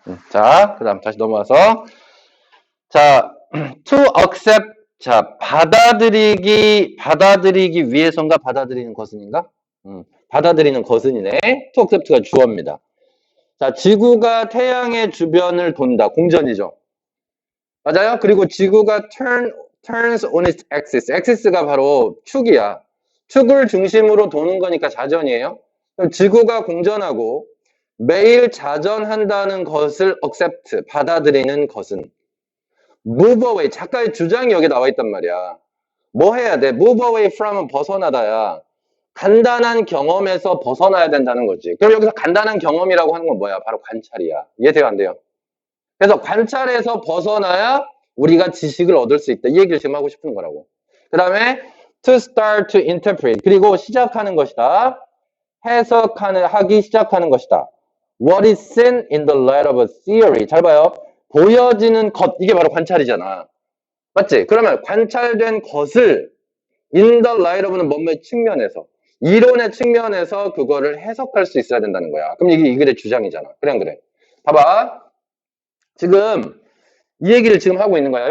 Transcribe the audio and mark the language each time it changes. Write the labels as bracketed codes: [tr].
[ko] 자, 그 다음 다시 넘어와서 자, [en] to accept. [ko] 자, 받아들이기 위해서인가 받아들이는 것은인가? 받아들이는 것은이네. [en] to accept [ko] 가 주어입니다. 자, 지구가 태양의 주변을 돈다. 공전이죠. 맞아요? 그리고 지구가 [en] turns on its axis. [ko] axis가 바로 축이야. 축을 중심으로 도는 거니까 자전이에요. 그럼 지구가 공전하고 매일 자전한다는 것을 accept, 받아들이는 것은 [en] move away. [ko] 작가의 주장이 여기 나와 있단 말이야. 뭐 해야 돼? [en] move away from [ko] 은 벗어나다야. 간단한 경험에서 벗어나야 된다는 거지. 그럼 여기서 간단한 경험이라고 하는 건 뭐야? 바로 관찰이야. 이해돼요? 안 돼요? 그래서 관찰에서 벗어나야 우리가 지식을 얻을 수 있다. 이 얘기를 지금 하고 싶은 거라고. 그 다음에 [en] to start to interpret. [ko] 그리고 시작하는 것이다. 하기 시작하는 것이다. [en] What is seen in the light of a theory. [ko] 잘 봐요. 보여지는 것. 이게 바로 관찰이잖아. 맞지? 그러면 관찰된 것을 [en] in the light of [ko] 는 뭔의 측면에서 이론의 측면에서 그거를 해석할 수 있어야 된다는 거야. 그럼 이게 이 글의 주장이잖아. 그래 안 그래? 봐봐. 지금 이 얘기를 지금 하고 있는 거야.